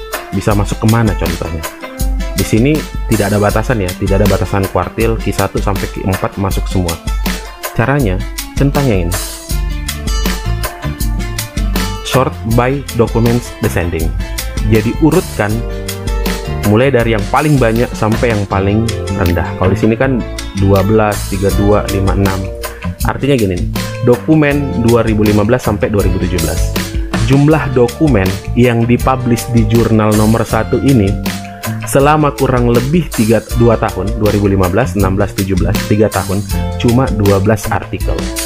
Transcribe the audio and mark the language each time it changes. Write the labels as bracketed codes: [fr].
[id] Bisa masuk kemana contohnya? Di sini tidak ada batasan ya, tidak ada batasan kuartil, Q1 sampai Q4 masuk semua. Caranya centangnya ini. [en] Sort by documents descending. [id] Jadi urutkan mulai dari yang paling banyak sampai yang paling rendah. Kalau di sini kan 12, 32, 56. Artinya gini, dokumen 2015 sampai 2017. Jumlah dokumen yang dipublish di jurnal nomor 1 ini selama kurang lebih 2 tahun, 2015, 16, 17, 3 tahun, cuma 12 artikel.